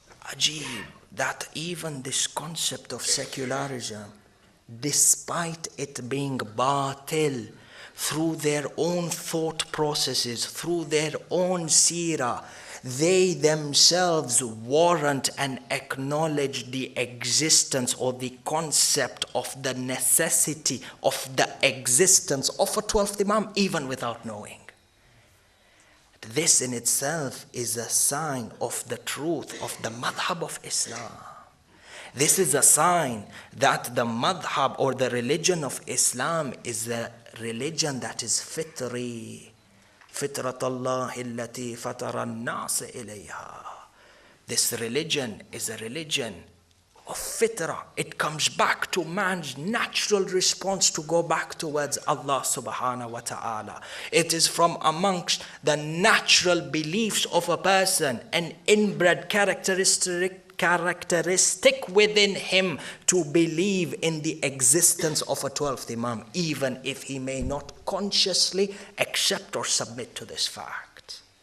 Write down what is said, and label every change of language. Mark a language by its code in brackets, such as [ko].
[en] Ajib, that even this concept of secularism, despite it being batil, through their own thought processes, through their own seerah, they themselves warrant and acknowledge the existence or the concept of the necessity of the existence of a 12th Imam, even without knowing. This in itself is a sign of the truth of the madhab of Islam. This is a sign that the madhab or the religion of Islam is a religion that is fitri. [ar] فطرة الله التي فطر الناس إليها. [en] This religion is a religion of fitra. It comes back to man's natural response to go back towards Allah subhanahu wa ta'ala. It is from amongst the natural beliefs of a person, an inbred characteristic within him to believe in the existence of a 12th Imam, even if he may not consciously accept or submit to this fact.